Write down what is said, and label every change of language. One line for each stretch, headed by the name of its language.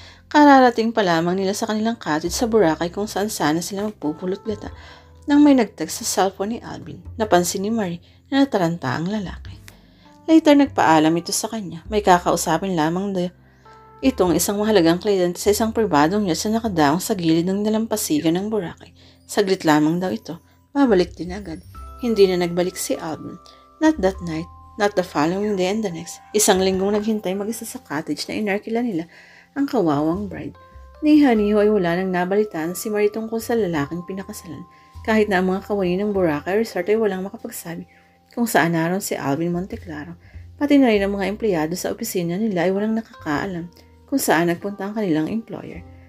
Filipino: Kararating pa lamang nila sa kanilang cottage sa Boracay kung saan sana sila magpupulot gata nang may nag-text sa cellphone ni Alvin. Napansin ni Marie na nataranta ang lalaki. Later nagpaalam ito sa kanya. May kakausapin lamang itong isang mahalagang kliyente sa isang pribadong yacht na nakadaong sa gilid ng nalampasigan ng Boracay. Saglit lamang daw ito. Babalik din agad. Hindi na nagbalik si Alvin.
English: Not that night, not the following day and the next.
Filipino: 1 linggong naghintay mag-isa sa cottage na inarkila nila ang kawawang bride. Ni Haniho ay wala nang nabalitaan si Marie tungkol sa lalaking pinakasalan. Kahit na ang mga kawani ng Boracay Resort ay walang makapagsabi kung saan naroon si Alvin Monte Claro. Pati na rin ang mga empleyado sa opisina nila ay walang nakakaalam kung saan nagpunta ang kanilang employer.